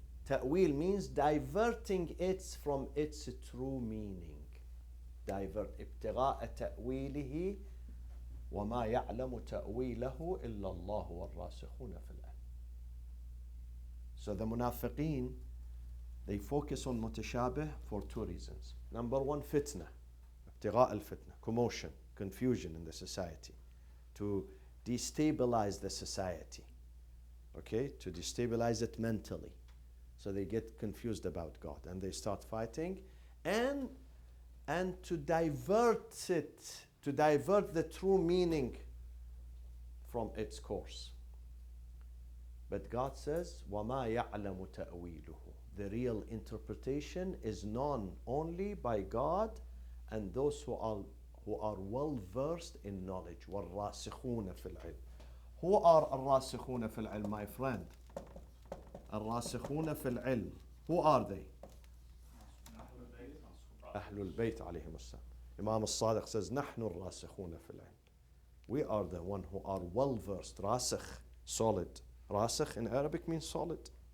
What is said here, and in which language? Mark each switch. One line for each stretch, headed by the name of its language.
English: Ta'wil means diverting it from its true meaning. Divert.
Arabic: ابتغاء تأويله وما يعلم تأويله إلا الله والراسخون في العلم.
English: So the munafiqeen, they focus on mutashabih for two reasons. Number one, fitna.
Arabic: ابتغاء الفتنة.
English: Commotion, confusion in the society. To destabilize the society. Okay? To destabilize it mentally. So they get confused about God and they start fighting. And to divert it, to divert the true meaning from its course. But God says,
Arabic: وَمَا يَعْلَمُ تَأْوِيلُهُ.
English: The real interpretation is known only by God and those who are well versed in knowledge.
Arabic: وَالرَّاسِخُونَ فِي الْعِلْمِ.
English: Who are
Arabic: الرَّاسِخُونَ فِي الْعِلْمِ,
English: my friend?
Arabic: الرَّاسِخُونَ فِي الْعِلْمِ.
English: Who are they?
Arabic: أهل البيت عليهم السلام.
English: Imam al-Sadiq says,
Arabic: نحن الراسخون في العلم.
English: We are the one who are well versed. Rasikh, solid. Rasikh in Arabic means solid.